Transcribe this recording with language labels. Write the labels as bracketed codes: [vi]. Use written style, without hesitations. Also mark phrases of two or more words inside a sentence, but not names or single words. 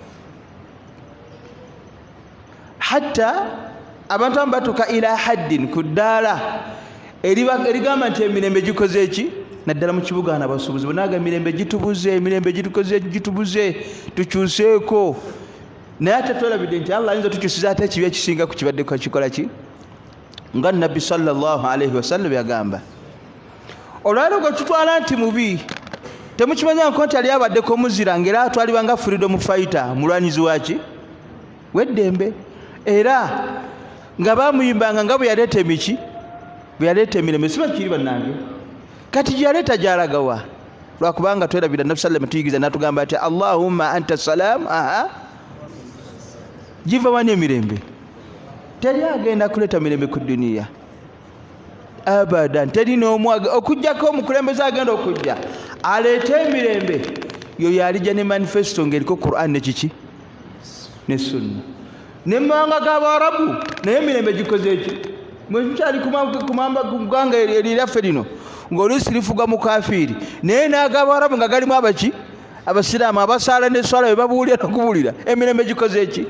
[lg] Hatta abantu abamu batuuka [ar] إلى حد [lg] ku ddaala erigamba nti emirembe gikoze eki naddala mu kibuga n'abasuubuzi bonaga emirembe gitubuze tukyuseeko. Naye ate twalabidde nti Allah ayinza tukyusiza ate ekibi ekisinga ku kibadde kakikola ki nga Nabbi [ar] صلى الله عليه وسلم [lg] yagamba. Olwaleero gwe tutwala nti mubi temukimanya nti ali abaddeko omuzira ng'era atwalibwa nga [en] freedom fighter [lg] mulwanyizi waki weddembe era nga bamuyimbanga nga bwe yaleeta emiki bwe yaleeta emirembe siba kiri bannange kati gyaleeta gyalagawa lwakubanga twerabira Nabbi sallam tuyigiriza n'atugamba ati [ar] اللهم أنت السلام [lg] giva wani emirembe teri agenda kuleeta mirembe ku duniya abadan teri n'omu okujjako omukulembeze agenda okujja aleete emirembe yoyo alijja ne manifesto ng'eriko Qur'an ne kiki ne sunna ne mawanga g'Abarabu naye emirembe gikoze eki mwe tukyali kumanga eryaffe lino ng'oluusi lifuga mu kafiiri naye n'ag'Abarabu nga galimu abaki abasiraamu abasaala n'eswala be babuulira n'okubuulira emirembe gikoze eki.